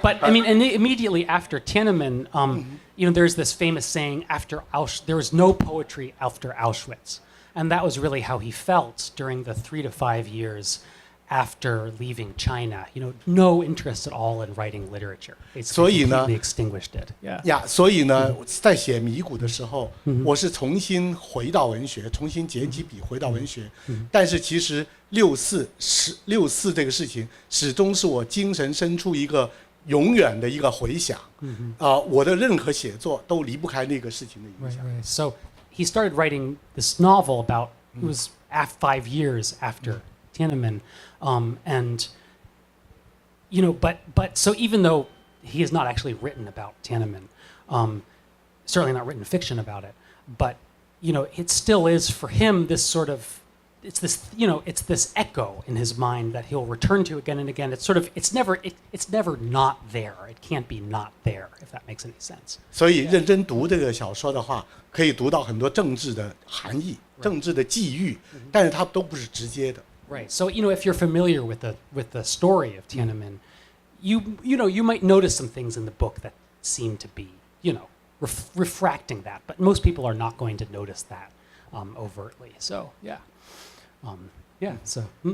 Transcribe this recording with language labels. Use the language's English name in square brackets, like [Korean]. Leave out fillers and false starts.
[English] I mean, and immediately after Tiananmen, you know, there's this famous saying: there was no poetry after Auschwitz, and that was really how he felt during the 3 to 5 years after leaving China. You know, no interest at all in writing literature. Basically, [Chinese] 所以呢 [English] completely extinguished it. Yeah. [Chinese] 所以呢，在写迷谷的时候，我是重新回到文学，重新捡起笔回到文学。但是其实6·4这个事情，始终是我精神深处一个永远的一个回响。我的任何写作都离不开那个事情的影响。 [English] Right. So he started writing this novel about it was 5 years after Tiananmen, and you know, but so even though he has not actually written about Tiananmen, certainly not written fiction about it, but you know, it still is for him this sort of it's this echo in his mind that he'll return to again and again. It's never not there. It can't be not there, if that makes any sense. [Chinese] 所以认真读这个小说的话，可以读到很多政治的含义、政治的际遇，但是它都不是直接的。 [English] Right. So you know, if you're familiar with the story of Tiananmen, you might notice some things in the book that seem to be refracting that, but most people are not going to notice that overtly. So yeah. So